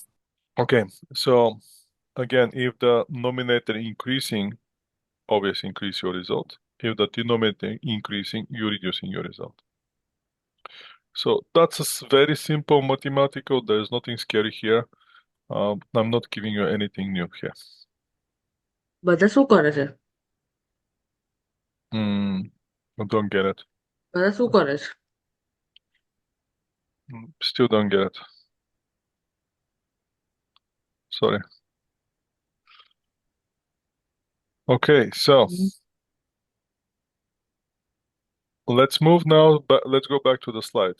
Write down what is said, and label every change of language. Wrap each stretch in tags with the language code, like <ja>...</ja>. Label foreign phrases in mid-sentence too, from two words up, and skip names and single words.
<en>Okay, so again, if the numerator increasing, obviously increase your result. If the denominator increasing, you're reducing your result. So that's very simple mathematical. There's nothing scary here. I'm not giving you anything new here.</en> <gu>બધા શું કરે છે</gu> <en>I don't get it.</en> <gu>બધા શું કરે છે</gu> <en>Still don't get it. Sorry. Okay, so let's move now, but let's go back to the slides.</en>